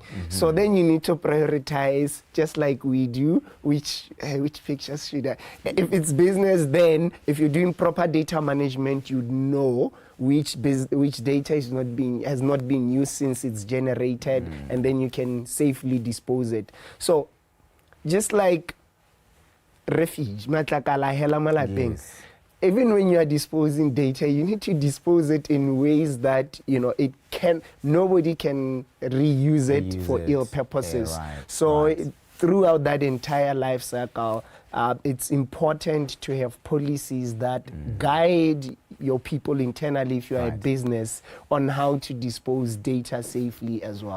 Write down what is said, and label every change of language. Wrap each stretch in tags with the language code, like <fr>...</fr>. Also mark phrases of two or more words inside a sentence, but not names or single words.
<en>So then you need to prioritize, just like we do, which pictures should I? If it's business, then if you're doing proper data management, you'd know which data has not been used since it's generated, and then you can safely dispose it. So just like refuge,</en> <st>matlakala hela malapeng.</st> <en>Even when you are disposing data, you need to dispose it in ways that, you know, nobody can reuse it for ill purposes. So throughout that entire life cycle, it's important to have policies that guide your people internally, if you are a business, on how to dispose data safely as well.</en>